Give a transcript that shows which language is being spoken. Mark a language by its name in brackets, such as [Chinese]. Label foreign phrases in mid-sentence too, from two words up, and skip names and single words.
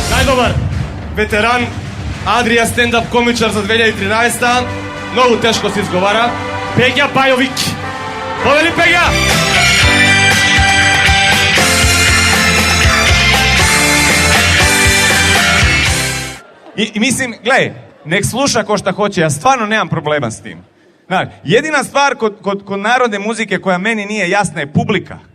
[Macedonian] најдобар ветеран, Адрија стендап комичар за 2013-та. Многу тешко се изговара. Пеѓа Бајовик. Повели Пеѓа! [Serbian] I mislim, gledaj, nek sluša ko šta hoće, ja stvarno nemam problema s tim. Znaš, jedina stvar kod narodne muzike koja meni nije jasna je publika.